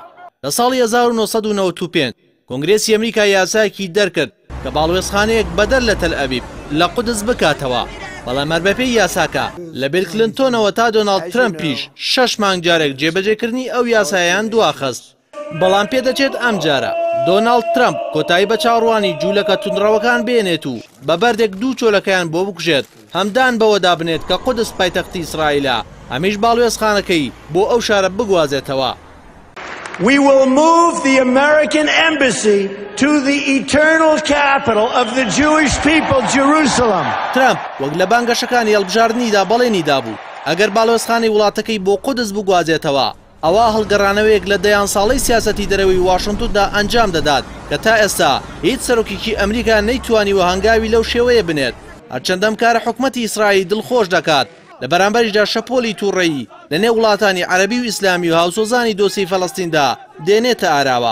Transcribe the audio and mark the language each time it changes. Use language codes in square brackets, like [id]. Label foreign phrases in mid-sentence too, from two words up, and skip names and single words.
[ckb] لە ساڵی 1995 کۆنگرێسی ئەمریکا یاسایەکی دەرکرد کە باڵوێزخانەیەک بەدەر لە تەل ئەبیب لە قودس بکاتەوە، بەڵام هەربەپێی یاساکە لە بیل کلنتۆنەوە تا دۆناڵد ترەمپیش 6 مانگ جارێک جێبەجێکردنی ئەو یاسایان دواخست. بەڵام پێدەچێت ئەم جارە دۆناڵد ترەمپ کۆتایی بە چاڕوانی جوولەکە توندڕەوەکان بێنێت و بە بەردێک دوو چۆلەکەیان بۆ بکوژێت، هەمدان بەوەدا بنێت کە قودس پایتەختی ئیسرائیلە، هەمیش باڵوێزخانەکەی بۆ ئەو شارە بگوازێتەوە. [en] We will move the American embassy to the eternal capital of the Jewish people, Jerusalem. [ckb] ترامپ وەک لە بانگەشەکانی هەڵبژاردننیدا بەڵێنیدا بوو ئەگەر باڵوێزخانەی وڵاتەکەی بۆ قودس بگوازێتەوە، ئەوە هەڵگەڕانەوەیەک لە دەیان ساڵەی سیاسەتی دەرەوەی واشنگتندا ئەنجام دەدات کە تا ئێستا هیچ سەرۆکێکی ئەمریکا نەیتوانیوە هەنگاوی لەو شێوەیە بنێت، هەرچەندەم کارە حکومەتی ئیسرائیل دڵخۆش دەکات لە بەرامبەریشدا شەپۆلی تووڕەیی لە نێو وڵاتانی عەرەبی و ئیسلامی و هاوسۆزانی دۆسی فەڵەستیندا دێنێتە ئاراوە.